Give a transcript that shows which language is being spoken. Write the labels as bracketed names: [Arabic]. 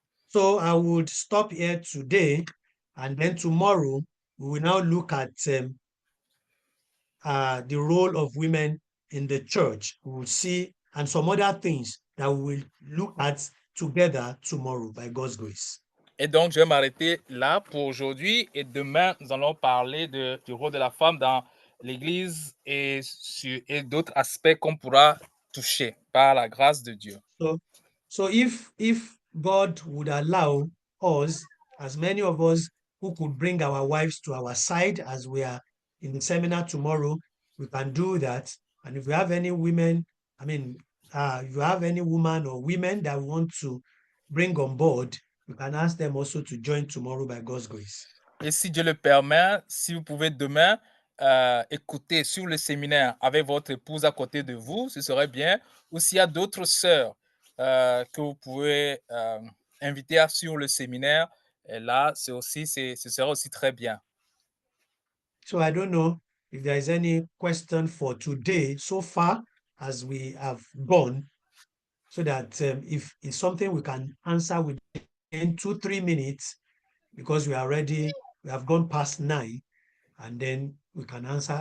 [English] So I would stop here today, and then tomorrow we will now look at the role of women in the church. We will see, and some other things that we will look at together tomorrow by God's grace. [French] Et donc, je vais m'arrêter là pour aujourd'hui. Et demain, nous allons parler du rôle de la femme dans l'Église et d'autres aspects qu'on pourra toucher par la grâce de Dieu. [English] So if God would allow us, as many of us who could bring our wives to our side as we are in the seminar tomorrow, we can do that. And if we have any women, if you have any woman or women that want to bring on board, you can ask them also to join tomorrow by God's grace. [French] Et si Dieu le permet, si vous pouvez demain écouter sur le séminaire avec votre épouse à côté de vous, ce serait bien. Ou s'il y a d'autres sœurs que vous pouvez inviter sur le séminaire, et là, ce sera aussi très bien. [English] So I don't know if there is any question for today so far as we have gone, so that if it's something we can answer within 2-3 minutes, because we have gone past 9, and then we can answer.